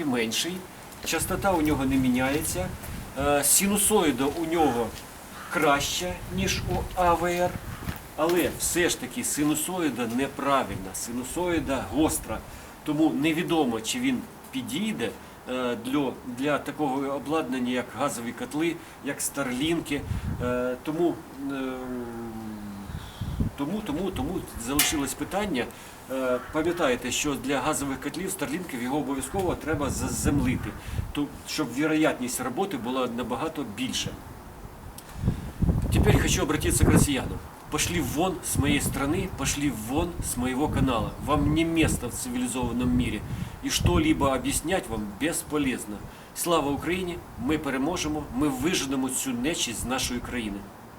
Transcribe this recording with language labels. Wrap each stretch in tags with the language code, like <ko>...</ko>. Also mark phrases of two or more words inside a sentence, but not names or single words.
<uk>менший, частота у нього не міняється, синусоїда у нього краща, ніж у АВР, але все ж таки синусоїда неправильна, синусоїда гостра, тому невідомо, чи він підійде для такого обладнання, як газові котли, як старлінки, тому залишилось питання. Пам'ятаєте, що для газових котлів, старлінків, його обов'язково треба заземлити, щоб вероятність роботи була набагато більша.</uk> <ru>Теперь хочу обратиться к россиянам. Пошли вон с моей страны, пошли вон с моего канала. Вам не место в цивилизованном мире. И что-либо объяснять вам бесполезно.</ru> <uk>Слава Україні! Ми переможемо, ми виженемо цю нечисть з нашої країни.</uk>